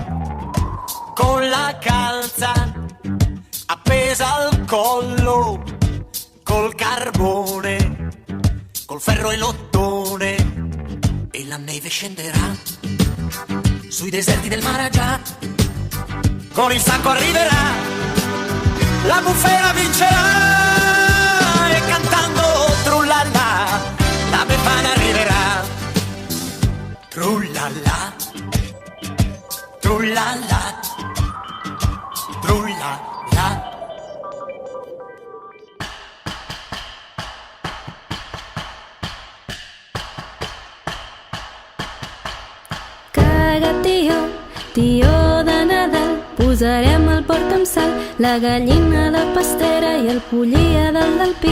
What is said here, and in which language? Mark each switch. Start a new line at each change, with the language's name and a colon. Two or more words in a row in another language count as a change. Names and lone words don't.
Italian: con la calza appesa al collo, col carbone, col ferro e l'ottone, e la neve scenderà sui deserti del Maragia, con il sacco arriverà, la bufera vincerà, e cantando trullala la Befana arriverà. Trullala, trullala, trullala.
Catalan: Caga, tió de Nadal, posarem el porc amb sal, la gallina de pastera i el pollí del pi.